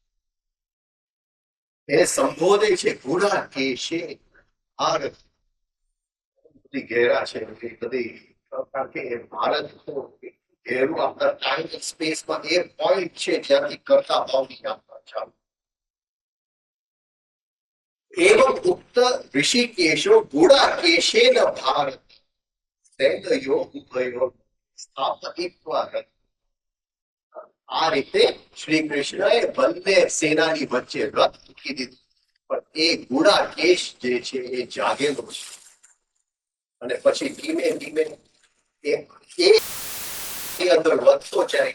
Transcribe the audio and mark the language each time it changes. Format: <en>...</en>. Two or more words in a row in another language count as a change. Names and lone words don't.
<gu>એને સંબોધે છે ગુડાકેશે. આ ઘેરા છે બધી, કારણ કે ભારત તો ઘેરું આપણા ટાઈમ સ્પેસમાં એ પોઈન્ટ છે જ્યાંથી કરતા ભાવની યાત્રા ચાલુ.</gu> <sa>एवं उक्त ऋषिकेशो गुडाकेशेन भारत सैन्यो उभयो स्थापयित्वा रथ.</sa> <gu>આ રીતે શ્રી કૃષ્ણએ બંને સેનાની વચ્ચે રથ મૂકી દીધું. પણ એ ગુડાકેશ જે છે એ જાગેલો છે. અને પછી ધીમે ધીમે એ અંદર વધતો જાય.</gu>